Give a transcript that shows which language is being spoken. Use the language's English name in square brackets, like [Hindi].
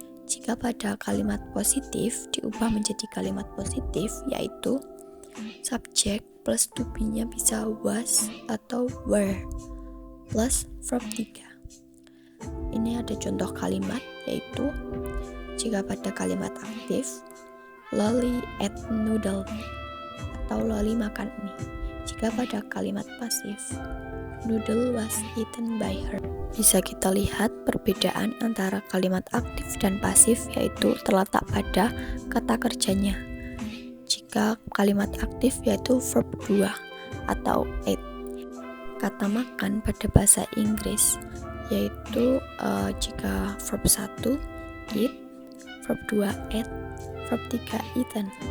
[Indonesian] Jika pada kalimat positif diubah menjadi kalimat positif yaitu subject plus to be-nya bisa was atau were plus verb 3. Ini ada contoh kalimat yaitu jika pada kalimat aktif [English] Loli ate noodle [Indonesian] atau Loli makan mie. Jika pada kalimat pasif [English] noodle was eaten by her. [Indonesian] Bisa kita lihat perbedaan antara kalimat aktif dan pasif yaitu terletak pada kata kerjanya. Jika kalimat aktif yaitu verb 2 atau ate. Kata makan pada bahasa Inggris yaitu jika [English] verb 1 eat, verb 2 ate, verb 3 eaten.